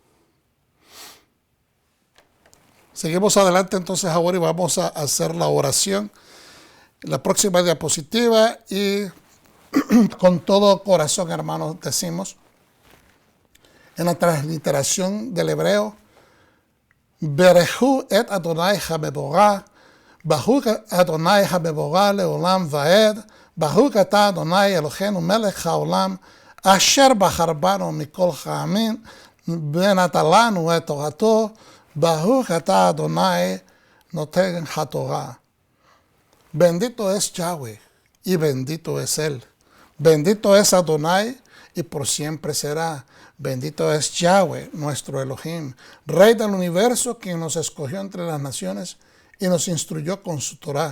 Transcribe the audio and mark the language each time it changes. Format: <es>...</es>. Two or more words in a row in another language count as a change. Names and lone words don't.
<es>Seguimos adelante entonces ahora y vamos a hacer la oración. La próxima diapositiva y con todo corazón, hermanos, decimos en la transliteración del hebreo:</es> <he>ברכו את אדוני המבורך, ברוך אדוני המבורך לעולם ועד, ברוך אתה אדוני אלוהינו מלך העולם, אשר בחר בנו מכל העמים, ונתן לנו את תורתו, ברוך אתה אדוני נותן התורה.</he> <es>Bendito es Yahweh y bendito es Él. Bendito es Adonai y por siempre será. Bendito es Yahweh, nuestro Elohim, Rey del universo, quien nos escogió entre las naciones y nos instruyó con su Torah.</es>